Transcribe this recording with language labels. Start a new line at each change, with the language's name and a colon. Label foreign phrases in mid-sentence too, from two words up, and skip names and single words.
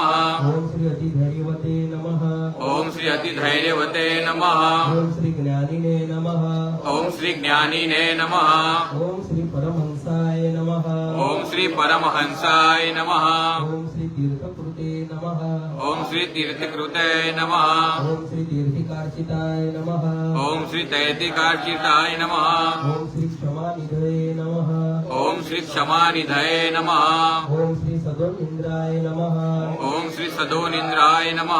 Sanskrit: ओम श्री अतिधैर्यवते नमः. ओम श्री अतिधैर्यवते नमः. ओम श्री ज्ञानीने नमः. ओम श्री ज्ञानीने नमः. ओम श्री परमहंसाय नमः. ओम श्री परमहंसाय नमः. ओम श्री तीर्थकृते नमः. ओम श्री श्री तीर्थकृते नमः ओम श्री तीर्थिकार्चिताय नमः ओम श्री तैतिकार्चिताय नमः ओम श्री क्षमानिधये नमः ओम श्री क्षमानिधये नमः ओम श्री सदोनिन्द्राय नमः ओम श्री सदोनिन्द्राय नमः